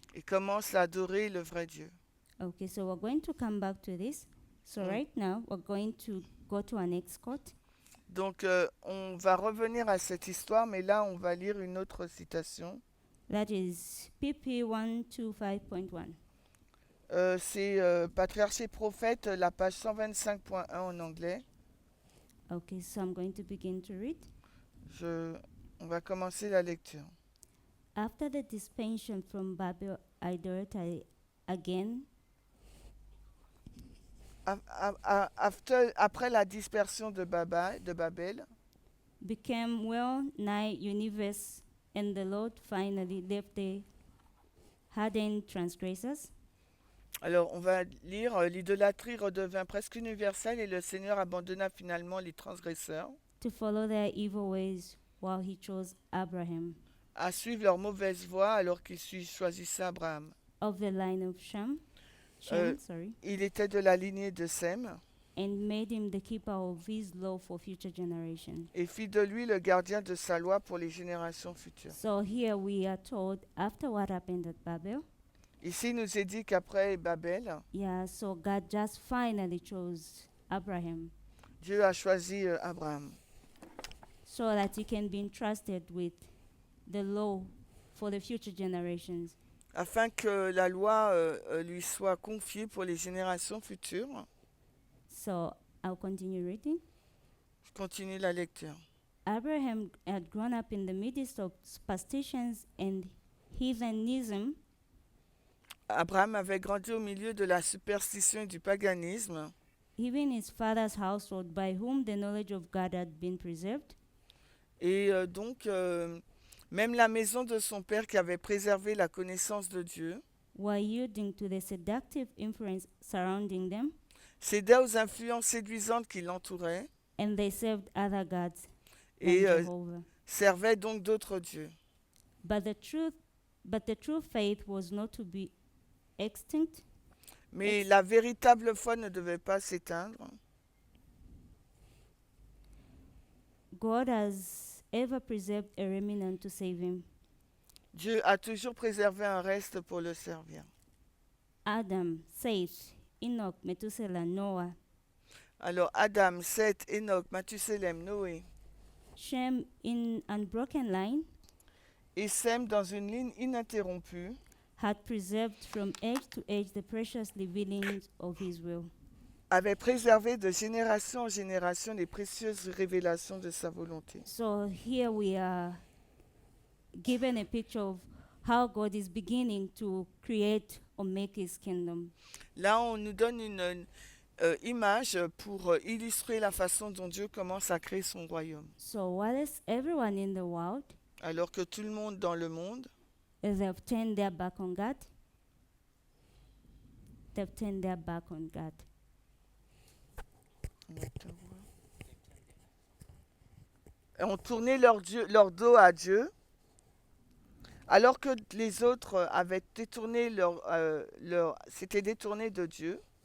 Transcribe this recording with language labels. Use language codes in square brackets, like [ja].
[fr] et commence à adorer le vrai Dieu. [en] Okay, so we're going to come back to this. So Mm. right now we're going to go to our next quote. [fr] Donc on va revenir à cette histoire, mais là on va lire une autre citation. [en] That is PP 125.1. [fr] C'est Patriarche et prophète, la page 125.1 en anglais. [en] Okay, so I'm going to begin to read. [fr] On va commencer la lecture. [en] After the dispension from Babel idolatry again, [fr] Après la dispersion de Babel, [en] became well nigh universe, and the Lord finally left the hardened transgressors [fr] alors on va lire l'idolâtrie redevint presque universelle et le Seigneur abandonna finalement les transgresseurs [en] to follow their evil ways while he chose Abraham [fr] à suivre leur mauvaise voie alors qu'il choisissait Abraham. [en] of the line of Shem, [fr] Il était de la lignée de Sem [en] and made him the keeper of his law for future generations. [fr] et fit de lui le gardien de sa loi pour les générations futures. [en] So here we are told after what happened at Babel, [fr] Ici, il nous est dit qu'après Babel, [en] so God just finally chose Abraham [fr] Dieu a choisi Abraham [en] so that he can be entrusted with the law for the future generations. [fr] afin que la loi lui soit confiée pour les générations futures. [en] So I'll continue reading. [fr] Je continue la lecture. [en] Abraham had grown up in the midst of superstitions and heathenism, [fr] Abraham avait grandi au milieu de la superstition et du paganisme, [en] even his father's household, by whom the knowledge of God had been preserved. [fr] et donc même la maison de son père qui avait préservé la connaissance de Dieu [en] While yielding to the seductive influence surrounding them, [fr] cédait aux influences séduisantes qui l'entouraient [en] and they served other gods than [fr] et [en] Jehovah. [fr] servait donc d'autres dieux. [en] But the true faith was not to be extinct, [fr] Mais la véritable foi ne devait pas s'éteindre. [en] God has ever preserved a remnant to save him. [fr] Dieu a toujours préservé un reste pour le servir. [en] Adam, Seth, Enoch, Methuselah, Noah, [fr] Alors Adam, Seth, Enoch, Mathusalem, Noé [en] Shem in unbroken line [fr] et Sem dans une ligne ininterrompue [en] had preserved from age to age the precious revealings of his will. [fr] avaient préservé de génération en génération les précieuses révélations de sa volonté. [en] So here we are given a picture of how God is beginning to create or make his kingdom. [fr] Là, on nous donne une image pour illustrer la façon dont Dieu commence à créer son royaume. [en] So whilst everyone in the world, [fr] Alors que tout le monde dans le monde, [en] they've turned their back on God, they've turned their back on God. [fr] ont tourné leur dos à Dieu, alors que les autres avaient détourné s'étaient détournés de Dieu.